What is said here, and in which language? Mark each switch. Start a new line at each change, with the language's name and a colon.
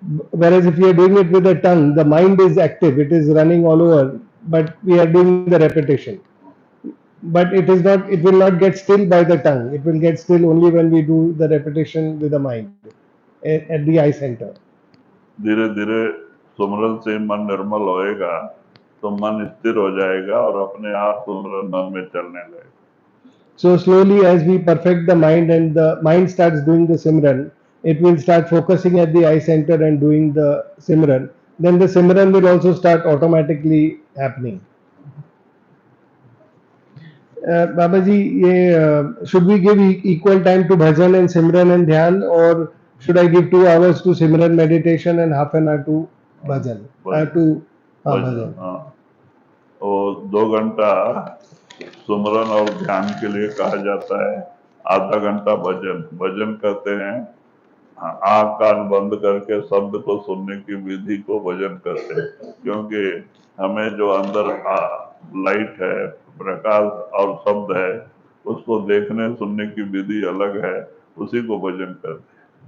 English: Whereas if we are doing it with the tongue, the mind is active, it is running all over, but we are doing the repetition. But it will not get still by the tongue. It will get still only when we do the repetition with the mind at the eye center.
Hindi: धीरे धीरे सुमरन से मन निर्मल होएगा तो मन स्थिर हो जाएगा और अपने आप सुमरन मन में चलने लगेगा.
English: So slowly as we perfect the mind and the mind starts doing the Simran, it will start focusing at the eye center and doing the Simran. Then the Simran will also start automatically happening. Babaji, should we give equal time to bhajan and Simran and Dhyan, or should I give 2 hours to Simran meditation and half an hour to bhajan?
Hindi: Bhajan. वो 2 घंटा सुमरन और ध्यान के लिए कहा जाता है, आधा घंटा भजन करते हैं. आँख कान बंद करके शब्द को सुनने की विधि को भजन करते हैं, क्योंकि हमें जो अंदर लाइट है, प्रकाश और शब्द है, उसको देखने सुनने की विधि अलग है, उसी को भजन करते हैं.